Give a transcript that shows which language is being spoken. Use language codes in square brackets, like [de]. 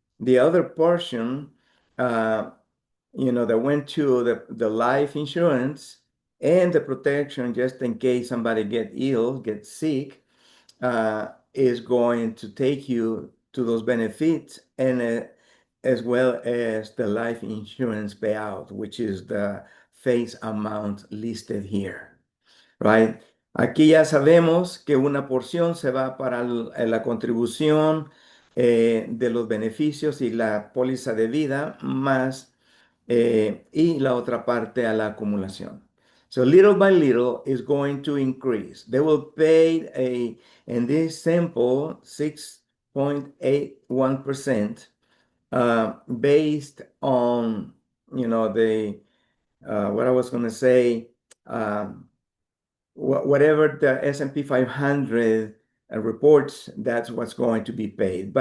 [en] The other portion, that went to the life insurance and the protection, just in case somebody gets sick, is going to take you to those benefits, and as well as the life insurance payout, which is the face amount listed here, right? [es] Aquí ya sabemos que una porción se va para la contribución de los beneficios y la póliza de vida, más y la otra parte a la acumulación. [en] So little by little is going to increase. They will pay in this sample, 6.81%, based on, what I was going to say, whatever the S&P 500 reports, that's what's going to be paid.